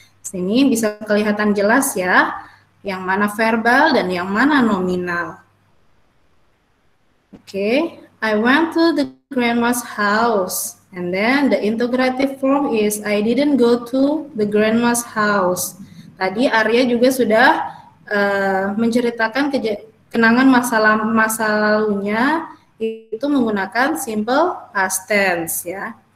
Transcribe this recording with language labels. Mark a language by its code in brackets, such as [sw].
[id] Sini bisa kelihatan jelas ya, yang mana verbal dan yang mana nominal. [en] Oke, I went to the grandma's house. And then the interrogative form is I didn't go to the grandma's house. [id] Tadi Arya juga sudah menceritakan kenangan masa lalunya itu menggunakan simple past tense ya.